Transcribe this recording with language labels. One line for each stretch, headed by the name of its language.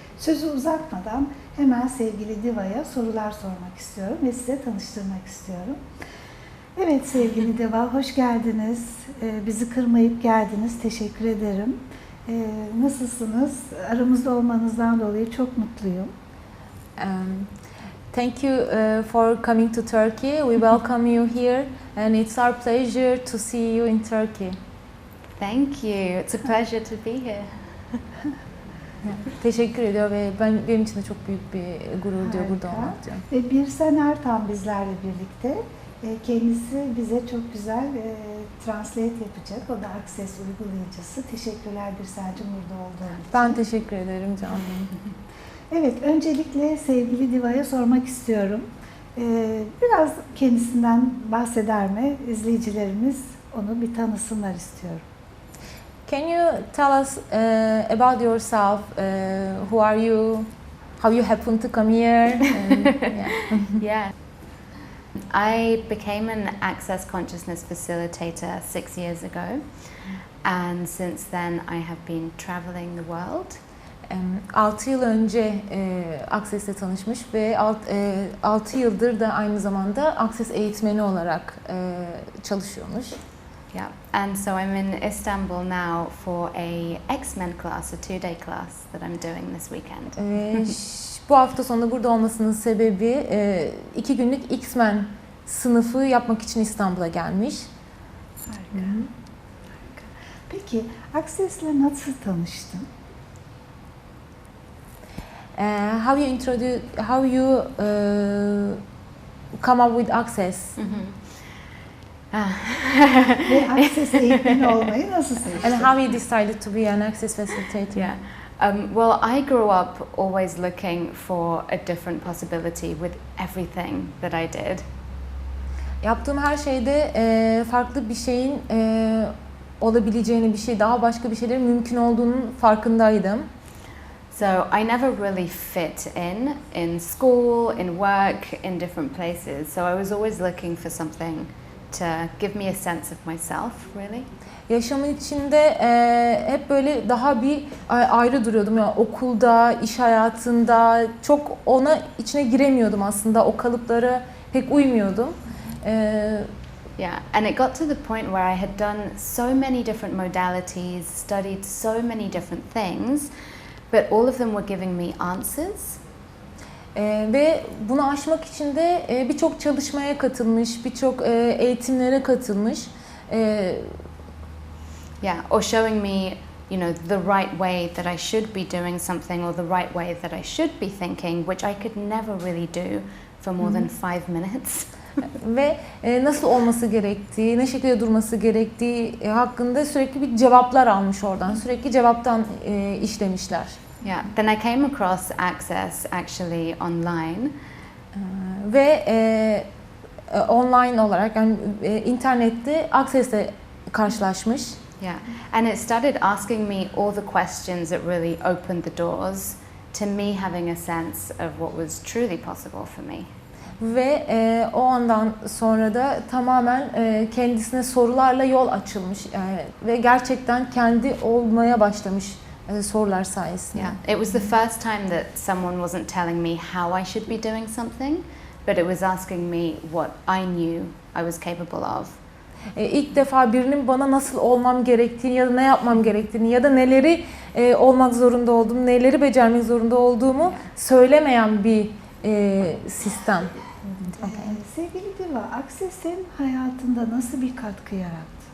Turkish: Sözü uzatmadan hemen sevgili Diva'ya sorular sormak istiyorum ve size tanıştırmak istiyorum. Evet sevgili Diva, hoş geldiniz. Bizi kırmayıp geldiniz, teşekkür ederim. Nasılsınız? Aramızda olmanızdan dolayı çok mutluyum.
English: Thank you for coming to Turkey. We welcome you here and it's our pleasure to see you in Turkey. Thank you. It's a pleasure to be here.
Turkish: Teşekkür ediyor ve benim için de çok büyük bir gurur diyor burada olmak diyor. Ve bir Sener tam bizlerle birlikte. Kendisi bize çok güzel translate yapacak. O da Access uygulayıcısı. Teşekkürler Birsel'cim burada olduğun için. Ben teşekkür ederim canım. Evet, öncelikle sevgili Diva'ya sormak istiyorum. Biraz kendisinden bahseder mi? İzleyicilerimiz onu bir tanısınlar istiyorum.
English: Can you tell us about yourself? Who are you? How you happen to come here? Yeah. I became an Access Consciousness facilitator 6 years ago, and since then I have been traveling the world.
Turkish: 6 yıl önce Access'le tanışmış ve 6 yıldır da aynı zamanda Access eğitmeni olarak çalışıyormuş.
English: Yeah, and so I'm in Istanbul now for a X-Men class, a 2-day class that I'm doing this weekend.
Turkish: Bu hafta sonu burada olmasının sebebi 2 günlük X-Men sınıfı yapmak için İstanbul'a gelmiş. Harika. Harika. Peki Access'le nasıl tanıştın?
English: How you come up with Access?
Turkish: Ve Access eğitmeni olmayı nasıl seçtin?
English: And how you decided to be an Access facilitator? Yeah. Well, I grew up always looking for a different possibility with everything that I did.
Turkish: Yaptığım her şeyde farklı bir şeyin olabileceğini, daha başka bir şeylerin mümkün olduğunun farkındaydım.
English: So I never really fit in school, in work, in different places. So I was always looking for something to give me a sense of myself, really.
Turkish: Yaşamın içinde hep böyle daha bir ayrı duruyordum. Yani okulda, iş hayatında çok içine giremiyordum aslında. O kalıplara pek uymuyordum.
English: Yeah, and it got to the point where I had done so many different modalities, studied so many different things, but all of them were giving me answers.
Turkish: Ve bunu aşmak için de birçok çalışmaya katılmış, birçok eğitimlere katılmış.
English: Yeah, or showing me, you know, the right way that I should be doing something or the right way that I should be thinking, which I could never really do for more than 5 minutes.
Turkish: Ve nasıl olması gerektiği, ne şekilde durması gerektiği hakkında sürekli bir cevaplar almış oradan. Sürekli cevaptan işlemişler.
English: Yeah, then I came across Access actually online.
Turkish: Ve online olarak yani internette Access'le karşılaşmış.
English: Yeah, and it started asking me all the questions that really opened the doors to me having a sense of what was truly possible for me.
Turkish: Ve o andan sonra da tamamen kendisine sorularla yol açılmış ve gerçekten kendi olmaya başlamış sorular sayesinde.
English: Yeah, it was the first time that someone wasn't telling me how I should be doing something, but it was asking me what I knew I was capable of.
Turkish: İlk defa birinin bana nasıl olmam gerektiğini ya da ne yapmam gerektiğini ya da neleri olmak zorunda olduğumu, neleri becermek zorunda olduğumu söylemeyen bir sistem. Sevgili Diva, Access'in hayatında nasıl bir katkı yarattı?